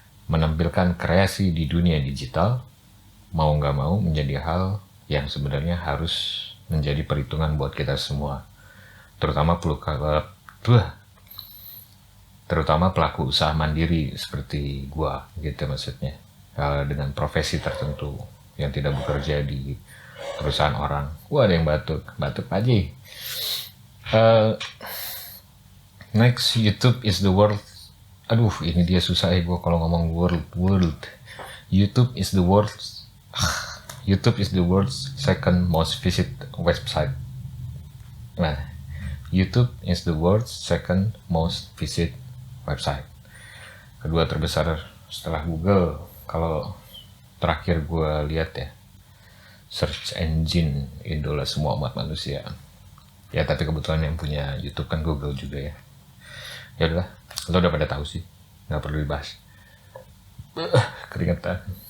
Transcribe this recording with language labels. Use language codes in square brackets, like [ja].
[id] Menampilkan kreasi di dunia digital mau nggak mau menjadi hal yang sebenarnya harus menjadi perhitungan buat kita semua, terutama pelaku usaha mandiri seperti gua gitu maksudnya. dengan profesi tertentu yang tidak bekerja di perusahaan orang. Wah, ada yang batuk aja. [en] Next, YouTube is the world. [id] Aduh, ini dia susah ya gue kalau ngomong world. [en] YouTube is the world's second most visited website. Nah, YouTube is the world's second most visited website. [id] Kedua terbesar setelah Google. Kalau terakhir gue lihat ya, search engine idola semua umat manusia. Ya tapi kebetulan yang punya YouTube kan Google juga ya. Ya udah, lo udah pada tahu sih, nggak perlu dibahas. Keringetan.